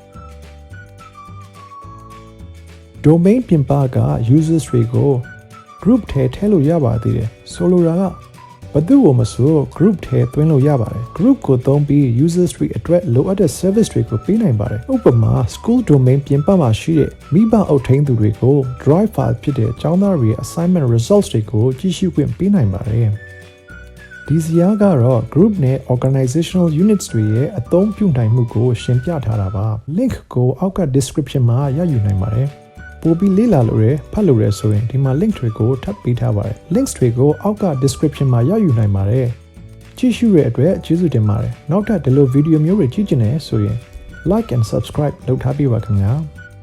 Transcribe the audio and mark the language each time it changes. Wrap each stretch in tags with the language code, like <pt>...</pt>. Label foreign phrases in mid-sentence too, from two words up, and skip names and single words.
<my>။ Domain ပြင်ပက users တွေကို group ထဲထည့်လို့ရပါသေးတယ်။ဆိုလိုတာကဘယ်သူ့ကိုမဆို group ထဲသွင်းလို့ရပါတယ်။ group ကိုသုံးပြီး users တွေအတွက်လိုအပ်တဲ့ service တွေကိုပေးနိုင်ပါတယ်။ဥပမာ</my> <en>school domain</en> <my>ပြင်ပမှာရှိတဲ့မိဘအုပ်ထိန်းသူတွေကို</my> <en>drive file</en> <my>ဖြစ်တဲ့ကျောင်းသားတွေရဲ့</my> <en>assignment results</en> <my>တွေကိုကြည့်ရှုခွင့်ပေးနိုင်ပါတယ်။ဒီဇယားကတော့ group နဲ့</my> <en>organizational units</en> <my>တွေရဲ့အသုံးပြုနိုင်မှုကိုရှင်းပြထားတာပါ link ကိုအောက်က description မှာရယူနိုင်ပါတယ်ပို့ပြီးလေ့လာလို့ရဖတ်လို့ရဆိုရင်ဒီမှာ link တွေကိုထပ်ပေးထားပါတယ် links တွေကိုအောက်က description မှာရယူနိုင်ပါတယ်ကြည့်ရှုရတဲ့အတွက်ကျေးဇူးတင်ပါတယ်နောက်ထပ်ဒီလိုဗီဒီယိုမျိုးတွေကြည့်ချင်တယ်ဆိုရင်</my> <en>like and subscribe</en> <my>လုပ်ထားပေးပါခင်ဗျာ</my>